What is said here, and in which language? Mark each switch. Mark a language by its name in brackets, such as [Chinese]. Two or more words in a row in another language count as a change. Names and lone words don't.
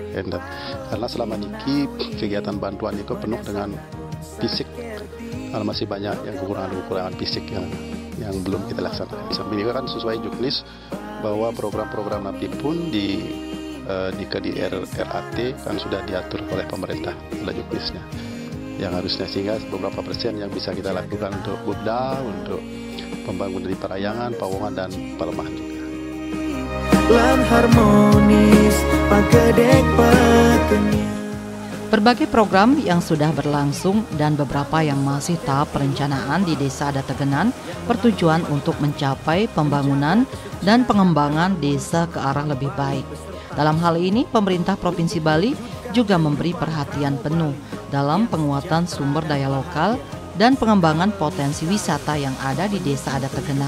[Indonesian] Karena selama ini kegiatan bantuan itu penuh dengan fisik, kalau masih banyak yang kekurangan fisik yang belum kita laksanakan. Samping itu kan sesuai juknis bahwa program-program nanti pun di RAT kan sudah diatur oleh pemerintah oleh juknisnya yang harusnya, sehingga beberapa persen yang bisa kita lakukan untuk Bubda, untuk pembangunan di Parayangan, Pawongan dan Palemahan juga. Lan harmonis pagedek petenya. Berbagai program yang sudah berlangsung dan beberapa yang masih tahap perencanaan di Desa Adat Tegenan bertujuan untuk mencapai pembangunan dan pengembangan desa ke arah lebih baik. Dalam hal ini, pemerintah Provinsi Bali juga memberi perhatian penuh dalam penguatan sumber daya lokal dan pengembangan potensi wisata yang ada di Desa Adat Tegenan.